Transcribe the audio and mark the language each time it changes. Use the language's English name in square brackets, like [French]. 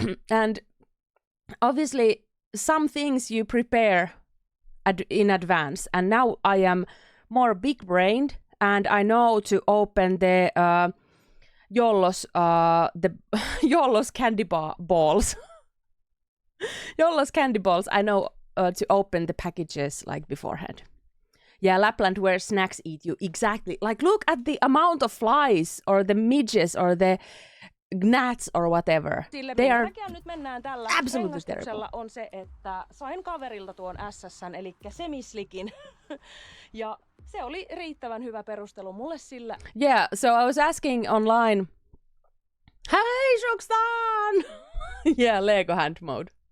[English] And obviously some things you prepare in advance, and now I am more big-brained and I know to open the Jollos candy balls. Jollos candy balls, I know to open the packages like beforehand. Yeah, Lapland where snacks eat you. Exactly. Like look at the amount of flies or the midges or the gnats or whatever. They are [Finnish] nyt mennään tällä [English] absolutely terrible. [Finnish] On se, että sain kaverilta tuon SS:n eli semislikin. Ja se oli riittävän hyvä perustelu mulle sillä. [English] Yeah, so I was asking online, hey Shokstan! Yeah, Lego hand mode.